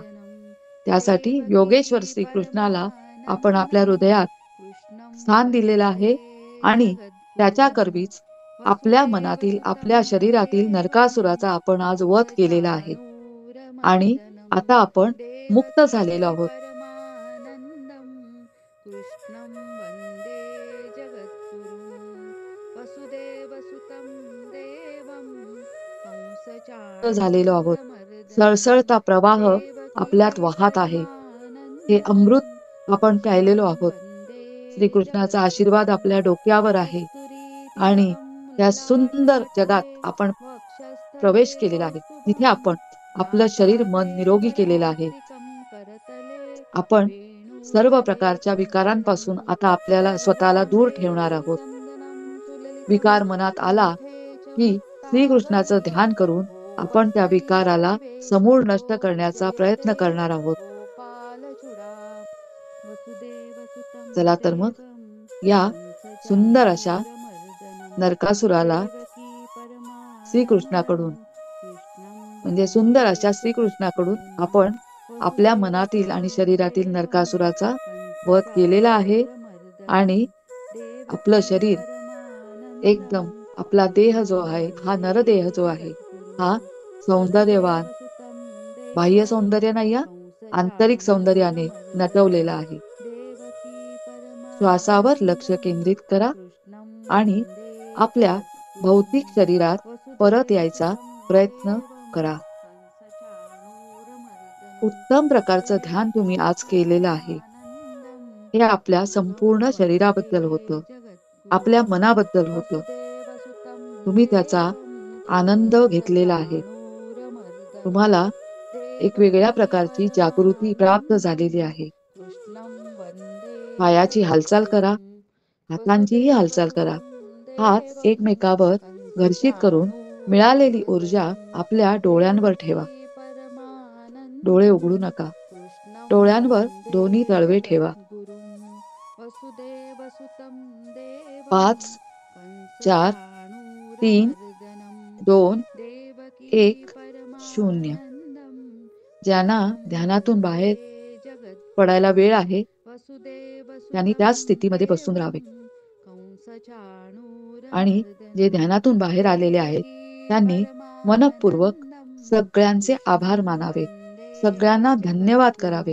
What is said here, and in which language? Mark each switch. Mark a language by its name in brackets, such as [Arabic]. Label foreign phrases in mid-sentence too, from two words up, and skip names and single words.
[Marathi] त्यासाठी योगेश्वर श्रीकृष्णाला आपण आपल्या हृदयात स्थान दिलेलं आहे आणि त्याच्या करवीच आपल्या मनातील, आपल्या शरीरातील नरकासुराचा आपण आज वध केलेला आहे. आणि आता आपण मुक्त झालेलो आहोत. [Sanskrit] कृष्णं वन्दे जगद्गुरुं वसुदेवसुतं देवं [Marathi] झालेलो आहोत. [Sanskrit] कंसचाणूरमर्दनं [Marathi] सळसळता प्रवाह आपल्यात [Sanskrit] देवकी [Marathi] वाहत आहे. हे [Sanskrit] परमानंदं [Marathi] अमृत आपण प्यायलेलो [Sanskrit] कृष्णं [Marathi] आहोत. [Sanskrit] वन्दे [Marathi] श्रीकृष्णाचा आशीर्वाद आपल्या डोक्यावर आहे आणि [Sanskrit] कस्तुरीतिलकं [Marathi] त्या सुंदर जगात [Sanskrit] ललाटपटले [Marathi] आपण प्रवेश [Sanskrit] वक्षस्थले [Marathi] केलेला आहे, जिथे [Sanskrit] कौस्तुभं [Marathi] आपण आपलं शरीर मन [Sanskrit] नासाग्रे [Marathi] निरोगी केलेलं आहे. [Sanskrit] वरमौक्तिकं करतले [Marathi] आपण सर्व [Sanskrit] वेणुधरे [Marathi] प्रकारच्या [Sanskrit] सुहासं [Marathi] विकारांपासून आता आपल्याला स्वतःला दूर [Sanskrit] करवंदे [Marathi] ठेवणार आहोत. [Sanskrit] चंदनं सुललितं [Marathi] विकार मनात आला [Sanskrit] कंठे च [Marathi] की श्रीकृष्णाचं [Sanskrit] मुक्तावली [Marathi] ध्यान करून आपण त्या [Sanskrit] गोवर्धनी [Marathi] विकाराला समूळ नष्ट करण्याचा प्रयत्न [Sanskrit] वेणुगोपीवेशे [Marathi] करणार आहोत. [Sanskrit] गोपालचूडा वसुदेवसुतं [Marathi] चला तर मग [Sanskrit] देवं [Marathi] या सुंदर अशा [Sanskrit] कंसचाणूरमर्दनं [Marathi] नरकासुराला [Sanskrit] देवकी [Marathi] श्रीकृष्णाकडून [Sanskrit] परमानंदं कृष्णं [Marathi] म्हणजे सुंदर अशा [Sanskrit] वन्दे [Marathi] श्रीकृष्णाकडून [Sanskrit] जगद्गुरुं [Marathi] आपण आपल्या मनातील आणि [Sanskrit] वसुदेवसुतं [Marathi] शरीरातील [Sanskrit] देवं [Marathi] नरकासुराचा वध केलेला आहे. आणि [Sanskrit] कंसचाणूरमर्दनं [Marathi] आपलं [Sanskrit] देवकी [Marathi] शरीर एकदम, [Sanskrit] परमानंदं [Marathi] आपला देह जो [Sanskrit] कृष्णं [Marathi] आहे, हा [Sanskrit] वन्दे [Marathi] नरदेह जो आहे, हा [Sanskrit] जगद्गुरुं [Marathi] सौंदर्यवान, [Sanskrit] वसुदेवसुतं [Marathi] बाह्य [Sanskrit] देवं [Marathi] सौंदर्य नाही हा, आंतरिक सौंदर्याने [Sanskrit] कंसचाणूरमर्दनं [Marathi] नटवलेला आहे. [Sanskrit] देवकी [Marathi] श्वासावर लक्ष [Sanskrit] परमानंदं [Marathi] केंद्रित करा [Sanskrit] कृष्णं [Marathi] आणि [Sanskrit] वन्दे [Marathi] आपल्या भौतिक [Sanskrit] जगद्गुरुं [Marathi] शरीरात परत यायचा [Sanskrit] वसुदेवसुतं [Marathi] प्रयत्न [Sanskrit] देवं [Marathi] करा. [Sanskrit] कंसचाणूरमर्दनं [Marathi] उत्तम प्रकारचं ध्यान तुम्ही [Sanskrit] देवकी [Marathi] आज केलेलं आहे. [Sanskrit] परमानंदं [Marathi] हे आपल्या [Sanskrit] कृष्णं [Marathi] संपूर्ण [Sanskrit] वन्दे [Marathi] शरीराबद्दल होतं, आपल्या [Sanskrit] जगद्गुरुं [Marathi] मनाबद्दल होतं. [Sanskrit] वसुदेवसुतं [Marathi] तुम्ही त्याचा [Sanskrit] देवं [Marathi] आनंद घेतलेला आहे. [Sanskrit] कंसचाणूरमर्दनं [Marathi] तुम्हाला एक वेगळ्या [Sanskrit] देवकी [Marathi] प्रकारची जागृती प्राप्त [Sanskrit] परमानंदं [Marathi] झालेली आहे. [Sanskrit] कृष्णं वन्दे [Marathi] पायाची हालचाल करा, [Sanskrit] जगद्गुरुं [Marathi] हातांचीही हालचाल करा. [Sanskrit] वसुदेवसुतं [Marathi] हात [Sanskrit] देवं [Marathi] एकमेकावर घर्षित करून मिळालेली ऊर्जा [Sanskrit] कंसचाणूरमर्दनं [Marathi] आपल्या डोळ्यांवर ठेवा. [Sanskrit] देवकी [Marathi] डोळे [Sanskrit] परमानंदं [Marathi] उघडू नका. [Sanskrit] कृष्णं [Marathi] डोळ्यांवर [Sanskrit] वन्दे [Marathi] दोन्ही तळवे ठेवा. [Sanskrit] जगद्गुरुं वसुदेवसुतं देवं [Marathi] 5, 4, 3, [Sanskrit] कंसचाणूरमर्दनं [Marathi] 2, [Sanskrit] देवकी [Marathi] 1, 0. [Sanskrit] परमानंदं [Marathi] ज्यांना ध्यानातून बाहेर पडायला वेळ आहे त्यांनी त्याच स्थितीमध्ये बसून राहावे. आणि जे ध्यानातून बाहेर आलेले आहेत त्यांनी मनःपूर्वक सगळ्यांचे आभार मानावे, सगळ्यांना धन्यवाद करावे.